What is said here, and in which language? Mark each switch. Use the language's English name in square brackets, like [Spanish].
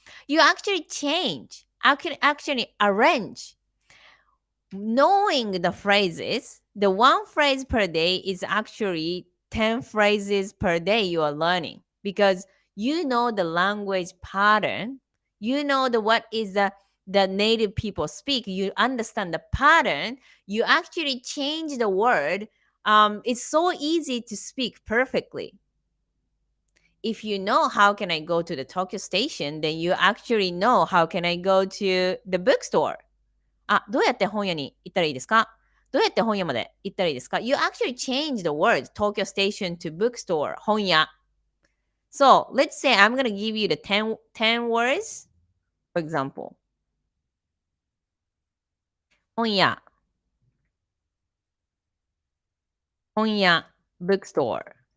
[English] You actually change. I can actually arrange knowing the phrases, the one phrase per day is actually 10 phrases per day you are learning because you know the language pattern, you know the what is the native people speak, you understand the pattern, you actually change the word. It's so easy to speak perfectly. If you know how can I go to the Tokyo station, then you actually know how can I go to the bookstore. [Japanese] あ、どうやって本屋に行ったらいいですか？どうやって本屋まで行ったらいいですか？ [English] You actually change the words Tokyo Station to bookstore 本屋. So let's say I'm gonna give you the 10 words. For example, 本屋、本屋、bookstore.